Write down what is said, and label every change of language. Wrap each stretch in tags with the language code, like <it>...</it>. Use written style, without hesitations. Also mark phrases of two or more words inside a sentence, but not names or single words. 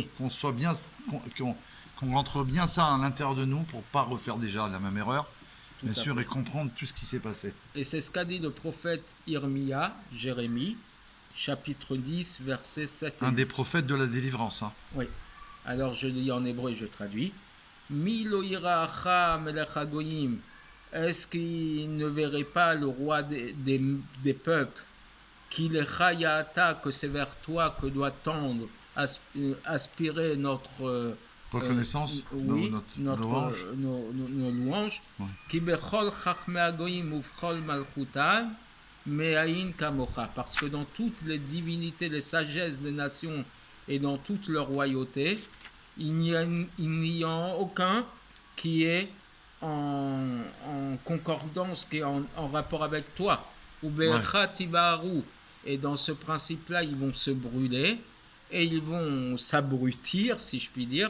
<fr>Qu'on rentre bien ça à l'intérieur de nous pour ne pas refaire déjà la même erreur, bien sûr, et comprendre tout ce qui s'est passé. Et c'est ce qu'a dit le prophète Jérémie, chapitre 10, versets 7 et 8. Un des prophètes de la délivrance. Oui. Alors je lis en hébreu et je traduis.</fr> <he>מי לא יראך מלך הגוים.</he> <fr>Est-ce qu'il ne verrait pas le roi des peuples, qu'il est chayata, que c'est vers toi que doit tendre, aspirer notre reconnaissance, nos louanges,</fr> <he>כי בכל חכמי הגוים ובכל מלכותם מאין כמוך,</he> <fr>parce que dans toutes les divinités, les sagesses des nations et dans toute leur royauté, il n'y a aucun qui est en concordance, qui est en rapport avec toi. Et dans ce principe-là, ils vont se brûler et ils vont s'abrutir, si je puis dire.</fr>